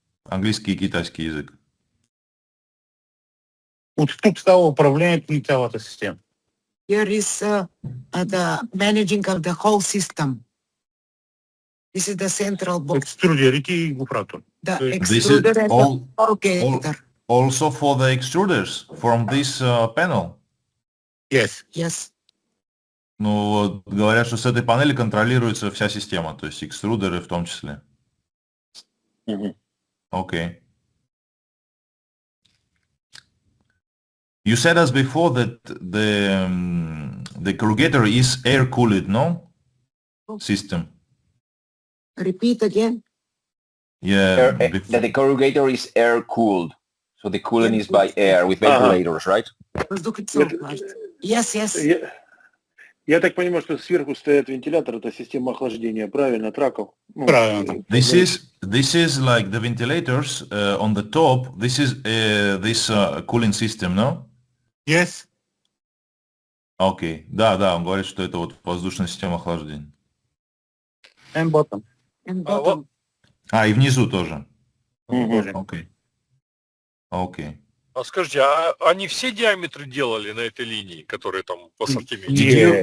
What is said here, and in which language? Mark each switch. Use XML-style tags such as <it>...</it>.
<bg>Английски и китайски язик. От тук става управлението на цялата система.</bg> <en>Here is the managing of the whole system. This is the central box. Екструдерите и гофратор. The extruder and the corrugator. Also for the extruders from this panel. Yes. Yes.</en> <ru>Ну, говорят, что с этой панели контролируется вся система, то есть экструдеры в том числе.</ru> <en>Okay. You said us before that the corrugator is air-cooled, no? System. Repeat again. Yeah. That the corrugator is air-cooled. So the cooling is by air with ventilators, right? Yes, yes.</en> <ru>Я так понимаю, что сверху стоит вентилятор, это система охлаждения, правильно, траков? Правильно.</ru> <en>This is like the ventilators on the top. This is this cooling system, no? Yes.</en> <ru>Окей. Да, он говорит, что это вот воздушная система охлаждения.</ru> <en>And bottom.</en> <ru>И внизу тоже. Окей. Окей. А скажите, а они все диаметры делали на этой линии, которые там в ассортименте?</ru>